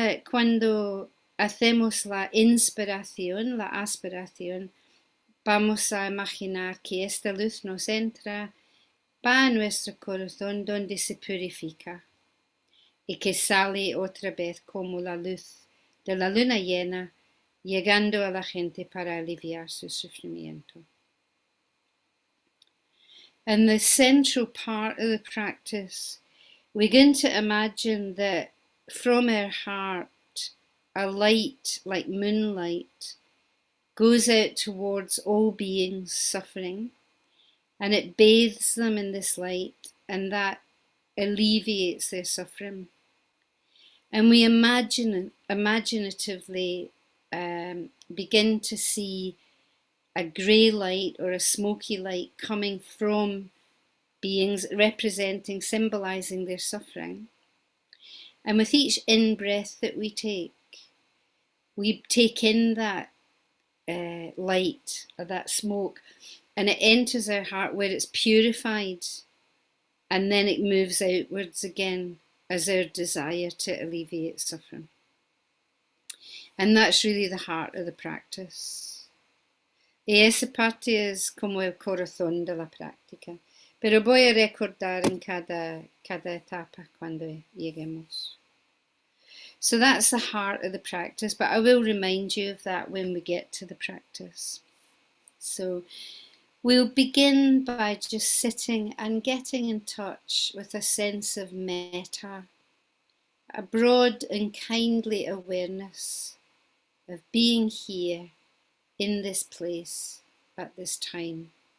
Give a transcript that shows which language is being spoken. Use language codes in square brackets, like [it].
[es] Cuando hacemos la inspiración, la aspiración, vamos a imaginar que esta luz nos entra, va a nuestro corazón donde se purifica y que sale otra vez como la luz de la luna llena, llegando a la gente para aliviar su sufrimiento. [en] And the central part of the practice, we're going to imagine that from our heart, a light like moonlight goes out towards all beings suffering, and it bathes them in this light, and that alleviates their suffering. And we imaginatively begin to see a grey light or a smoky light coming from beings representing, symbolizing their suffering. And with each in-breath that we take in that light or that smoke, and it enters our heart where it's purified, and then it moves outwards again as our desire to alleviate suffering. And that's really the heart of the practice. [es] Y esa parte es como el corazón de la práctica. Pero voy a recordar en cada etapa cuando lleguemos. [en] So that's the heart of the practice, but I will remind you of that when we get to the practice. So we'll begin by just sitting and getting in touch with a sense of metta, a broad and kindly awareness of being here in this place at this time.